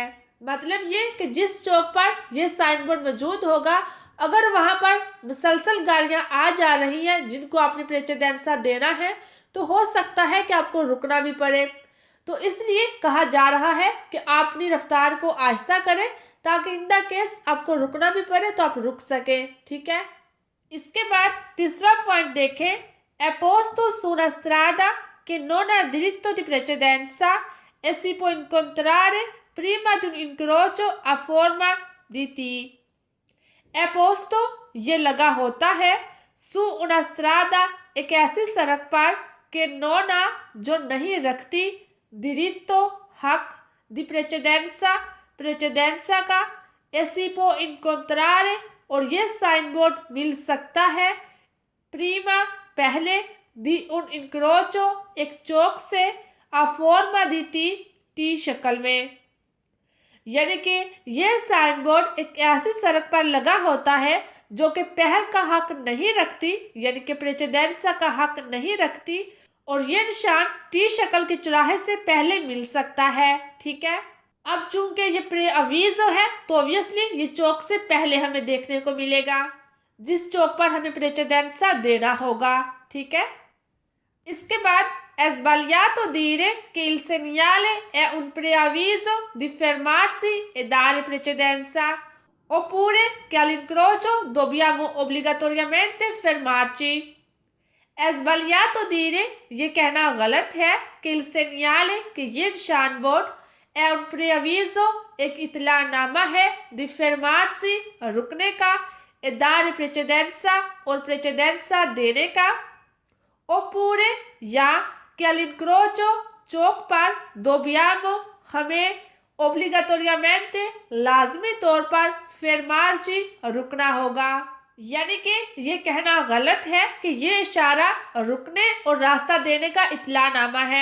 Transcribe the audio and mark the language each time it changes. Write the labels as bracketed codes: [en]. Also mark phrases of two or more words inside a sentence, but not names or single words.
[hi] मतलब ये कि जिस चौक पर यह [en] sign board [hi] मौजूद होगा अगर वहां पर मुसलसल गाड़ियां आ जा रही हैं जिनको आपने प्रेचेडेंसा देना है तो हो सकता है कि आपको रुकना भी पड़े। तो इसलिए कहा जा रहा है कि आप अपनी रफ्तार को आहिस्ता करें ताकि [en] in the case [hi] आपको रुकना भी पड़े तो आप रुक सकें। ठीक है, इसके बाद तीसरा पॉइंट देखें, [it] è posto su una strada che non ha diritto di precedenza e si può incontrare prima di un incrocio a forma di T। [hi] एपोस्तो ये लगा होता है, [it] su una strada [hi] एक ऐसी सड़क पर, [it] che non ha [hi] जो नहीं रखती, diritto हक, [it] di precedenza [hi] प्रेचेडेंसा का, [it] e si può incontrare [hi] और ये [en] sign board [hi] मिल सकता है, प्रीमा पहले, [it] di un incrocio [hi] एक चौक से, [it] a forma di T [hi] शक्ल में। यानी कि यह [en] sign board [hi] एक ऐसी सड़क पर लगा होता है जो कि पहल का हक नहीं रखती यानी कि प्रेचेडेंसा का हक नहीं रखती, और यह निशान टी शक्ल के चौराहे से पहले मिल सकता है। ठीक है, अब चूंकि ये प्रेअवीजो है तो ऑब्वियसली ये चौक से पहले हमें देखने को मिलेगा जिस चौक पर हमें प्रेचेडेंसा देना होगा। ठीक है, इसके बाद [it] sbagliato dire che il segnale è un preavviso di fermarsi e dare precedenza, oppure che all'incrocio dobbiamo obbligatoriamente fermarci। sbagliato dire [hi] ये कहना गलत है कि [it] il segnale [hi] कि ये निशान बोर्ड [it] è un preavviso [hi] एक इतलानामा है, [it] di fermarsi [hi] रुकने का, [it] e dare precedenza [hi] और precedenza देने का, oppure या कि all'incrocio चौक पर dobbiamo हमें obbligatoriamente लाजमी तौर पर fermarci रुकना होगा। यानी कि ये कहना गलत है कि ये इशारा रुकने और रास्ता देने का इतलानामा है।